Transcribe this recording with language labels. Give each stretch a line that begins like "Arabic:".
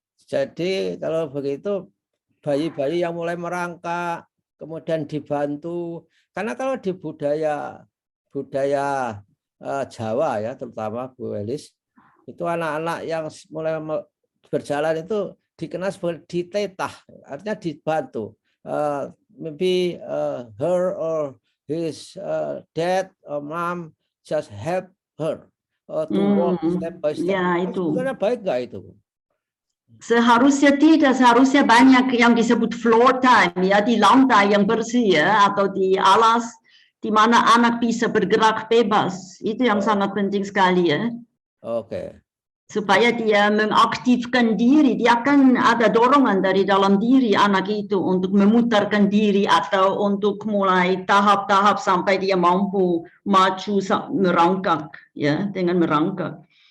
Indonesian: Jadi kalau begitu bayi-bayi yang mulai merangkak kemudian dibantu, karena kalau di budaya Jawa ya terutama Bu Elis, itu anak-anak yang mulai berjalan itu dikenal sebagai ditetah, artinya dibantu.
English: Maybe her or his dad or mom just help her to walk step by step.
Indonesian: Ya, itu. Sebenarnya baik nggak itu? Seharusnya tidak, seharusnya banyak yang disebut floor time ya, di lantai yang bersih ya, atau di alas di mana anak bisa bergerak bebas. Itu yang sangat penting sekali ya. Oke. Supaya dia mengaktifkan diri, dia akan ada dorongan dari dalam diri anak itu untuk memutarkan diri atau untuk mulai tahap-tahap sampai dia mampu maju merangkak ya, dengan merangkak.